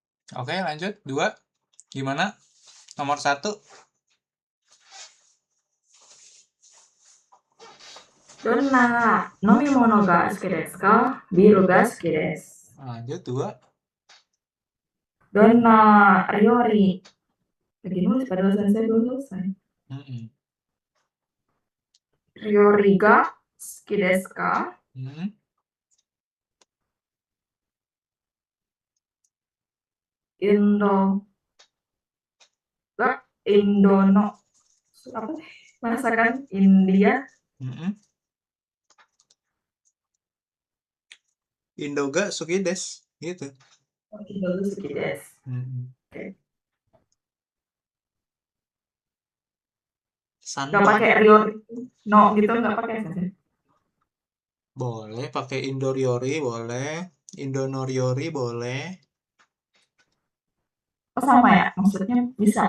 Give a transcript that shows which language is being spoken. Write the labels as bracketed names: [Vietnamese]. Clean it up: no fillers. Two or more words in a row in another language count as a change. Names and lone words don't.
[Indonesian] Oke, lanjut. 2. Gimana? Nomor 1. [Japanese] どんな飲み物が好きですか？ビールが好きです。 [Indonesian] Lanjut 2. [Japanese] どんな料理 [Indonesian] lagi nulis padahal saya belum selesai. Mm-mm. [Japanese] 料理が好きですか？ Mm. [Indonesian] Indo Indono apa sih? Masakan India. [Japanese] Mm-mm. インドが好きです gitu. インド好きです. Mm-mm. [Indonesian] Oke. [Japanese] San [Indonesian] Gak pakai [Japanese] 料理の [Indonesian] gitu nggak pakai saja. boleh, pakai Indoriori boleh, Indonoriori boleh. Oh sama ya, maksudnya bisa